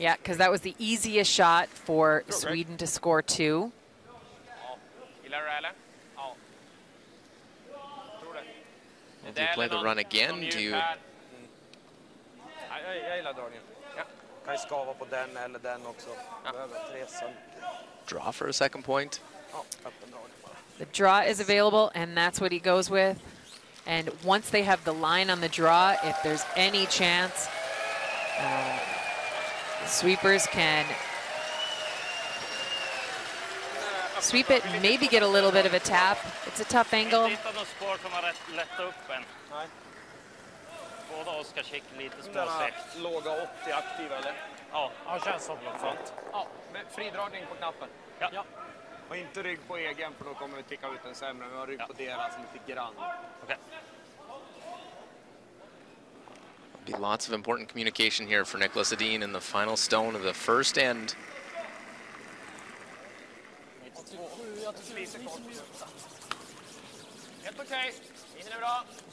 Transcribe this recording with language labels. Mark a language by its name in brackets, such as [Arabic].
[English] Yeah, because that was the easiest shot for Sweden to score two. [Swedish] Gillar du det eller? Ja. Tror det. [English] Well, do you play the run again? Do you [Swedish] Jag gillar dragningen. Ja. Kan ju skava på den eller den också. Behöver 3 cm. [English] draw for a second point? [Swedish] Ja, öppen dragning bara. [English] The draw is available, and that's what he goes with. And once they have the line on the draw, if there's any chance, sweepers can sweep it, maybe get a little bit of a tap. It's a tough angle. [Swedish] Lite av de spår som har lättat upp en. Nej. Båda Oskar kick lite Den små här sex. låga 80 aktiva eller? Ja, Ja, känns som sånt. Ja, med fridragning på knappen. Ja. Och inte rygg på egen för då kommer vi ticka ut en sämre. Vi har rygg på deras lite grann. Okej. [English] Be lots of important communication here for Nicholas Adeem in the final stone of the first end. [Swedish] Helt okej. Linjen är bra.